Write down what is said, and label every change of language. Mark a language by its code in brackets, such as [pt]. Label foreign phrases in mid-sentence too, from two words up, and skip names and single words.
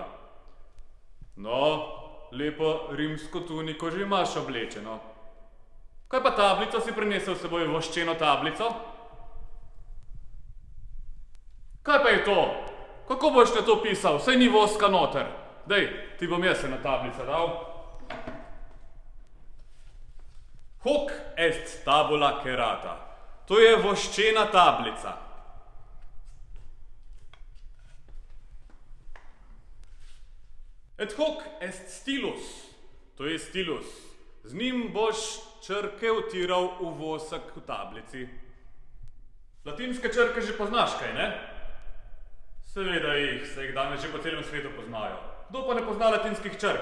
[sl] No, lepo rimsko tuniko že imaš oblečeno. Kaj pa tablico si prinesel s seboj, voščeno tablico? Kaj pa je to? Kako boš na to pisal? Saj ni voska noter. Dej, ti bom jaz ena tablica dal. [la] Hoc est tabula cerata. [sl] To je voščena tablica. [la] Et hoc est stilus. [sl] To je stilus. Z njim boš črke utiral v vosek v tablici. Latinske črke že poznaš, kaj ne? Seveda jih, se jih danes že po celem svetu poznajo. Kdo pa ne pozna latinskih črk?